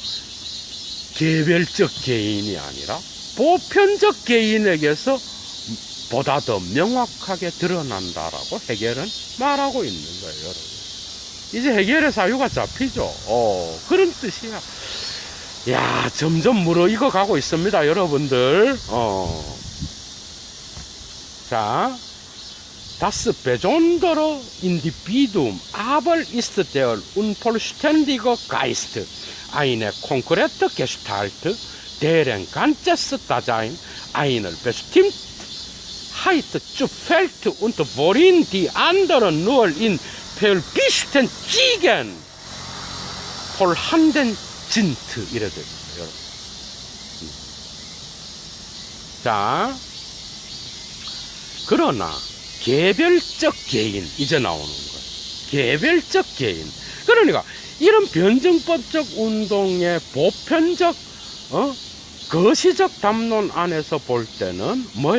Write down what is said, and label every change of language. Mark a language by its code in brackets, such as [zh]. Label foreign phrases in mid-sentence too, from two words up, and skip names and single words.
[ko] 개별적 개인이 아니라 보편적 개인에게서 보다 더 명확하게 드러난다라고 해겔은 말하고 있는 거예요, 여러분. 이제 해겔의 사유가 잡히죠. 그런 뜻이야. 야, 점점 무르익어 가고 있습니다, 여러분들. 자, [de] Das besondere Individuum aber ist der unvollständige Geist, eine konkrete Gestalt, deren ganzes Dasein einer Bestimmtheit zu fällt und worin die anderen nur in verwischten Ziegen vorhanden sind. [ko] 이래 됩니다, 여러분. 자, 그러나 개별적 개인, 이제 나오는 거예요. 개별적 개인. 그러니까 이런 변증법적 운동의 보편적 거시적 담론 안에서 볼 때는 뭐야?